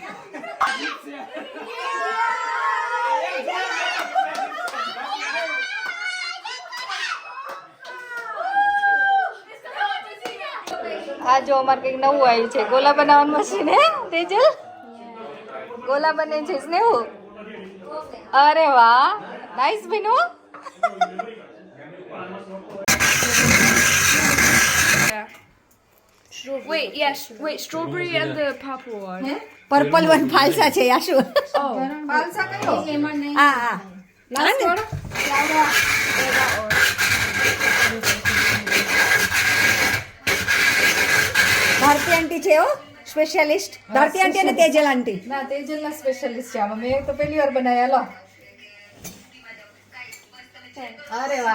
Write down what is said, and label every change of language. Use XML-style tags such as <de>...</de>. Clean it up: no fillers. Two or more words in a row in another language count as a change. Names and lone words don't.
<gu>આ જો અમારે કંઈક નવું આવ્યું છે, ગોલા બનાવવાનું મશીન હે તેજલ, ગોલા બને છે સ્નેહુ. અરે વાહ, નાઈસ બનો.</gu> <en>Wait, yes. Wait, strawberry and the purple one. purple one</en> <gu>ફાલસા છે યાશુ. Oh, પાલસા કયો? હા હા</gu> <en>last one.</en> <gu>ભારતી આંટી છે હો સ્પેશિયાલિસ્ટ. ભારતી આંટી અને તેજલ આંટી. ના, તેજલના સ્પેશિયલિસ્ટ છે આમાં. મેં તો પહેલી વાર બનાવ્યા. લો. અરે વાહ.</gu>